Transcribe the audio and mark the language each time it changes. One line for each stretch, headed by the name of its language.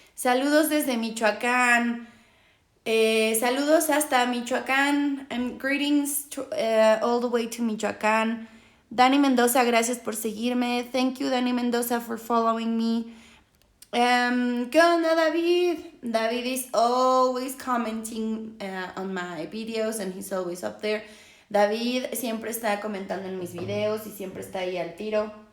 Spanish: Saludos desde Michoacán. Saludos hasta Michoacán.
English: Greetings to, all the way to Michoacán. Dani Mendoza,
Spanish: gracias por seguirme.
English: Thank you, Dani Mendoza, for following me.
Spanish: ¿Qué onda, David?
English: David is always commenting on my videos and he's always up there.
Spanish: David siempre está comentando en mis videos y siempre está ahí al tiro.